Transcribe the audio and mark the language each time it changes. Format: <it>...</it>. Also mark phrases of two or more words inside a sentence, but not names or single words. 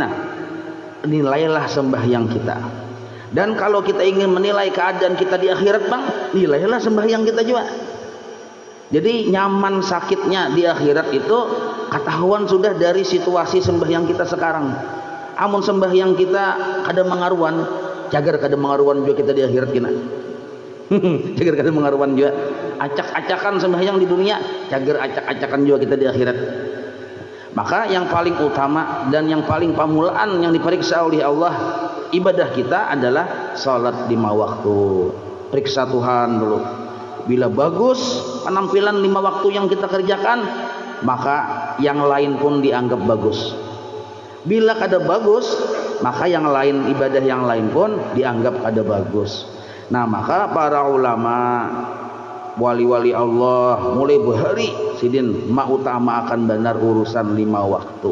<id>Nah, nilailah sembahyang kita. Dan kalau kita ingin menilai keadaan kita di akhirat, bang, nilailah sembahyang kita juga. Jadi nyaman sakitnya di akhirat itu ketahuan sudah dari situasi sembahyang kita sekarang.</id> <bjn>Amun sembahyang kita kada mengaruan, cagar kada mengaruan juga kita di akhirat kina. Cagar kada mengaruan juga. Acak-acakan sembahyang di dunia, cagar acak-acakan juga kita di akhirat.</bjn> <id>Maka yang paling utama dan yang paling pamulaan yang diperiksa oleh Allah ibadah kita adalah salat 5 waktu. Periksa Tuhan dulu. Bila bagus penampilan 5 waktu yang kita kerjakan, maka yang lain pun dianggap bagus. Bila kada bagus, maka yang lain, ibadah yang lain pun dianggap kada bagus.</id> <bjn>Nah, maka para ulama, wali-wali Allah mulai bahari sidin mautama akan benar urusan 5 waktu.</bjn>